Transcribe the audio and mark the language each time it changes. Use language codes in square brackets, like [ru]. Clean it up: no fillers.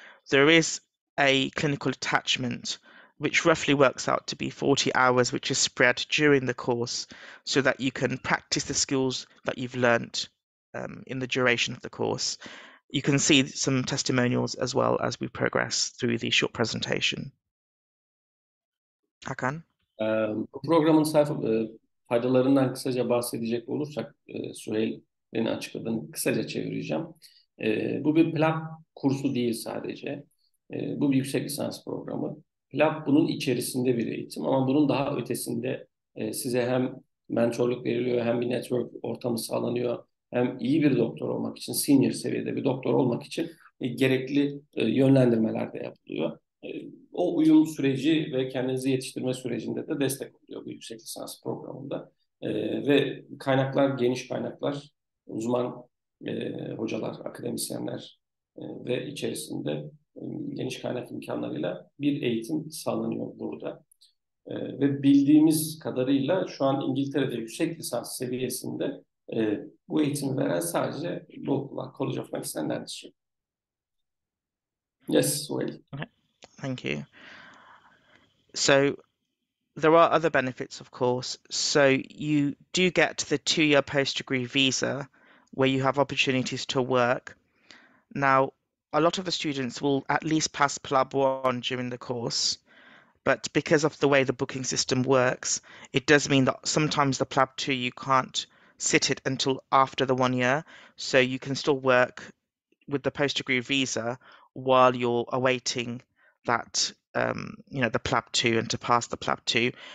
[en] There is a clinical attachment which roughly works out to be 40 hours, which is spread during the course so that you can practice the skills that you've learnt in the duration of the course. You can see some testimonials as well as we progress through the short presentation. Hakan? [tr] Bu programın faydalarından kısaca bahsedecek olursak, Suhail'in açıkladığını kısaca çevireceğim. Bu bir PLAB kursu değil sadece. Bu bir yüksek lisans programı. PLAB bunun içerisinde bir eğitim ama bunun daha ötesinde size hem mentorluk veriliyor, hem bir network ortamı sağlanıyor, hem iyi bir doktor olmak için, senior seviyede bir doktor olmak için gerekli yönlendirmeler de yapılıyor. o uyum süreci ve kendinizi yetiştirme sürecinde de destek oluyor bu yüksek lisans programında. Ve kaynaklar, geniş kaynaklar, uzman hocalar, akademisyenler ve içerisinde geniş kaynak imkanlarıyla bir eğitim sağlanıyor burada. Ve bildiğimiz kadarıyla şu an İngiltere'de yüksek lisans seviyesinde bu eğitimi veren sadece College of Medicine and Dentistry. [en] Yes, Suhail. Okay, thank you. So there are other benefits, of course. So you do get the 2-year post-degree visa where you have opportunities to work. Now, a lot of the students will at least pass PLAB 1 during the course, but because of the way the booking system works, it does mean that sometimes the PLAB 2 you can't sit it until after the 1 year, so you can still work with the post-degree visa while you're awaiting that, the PLAB 2 and to pass the PLAB 2.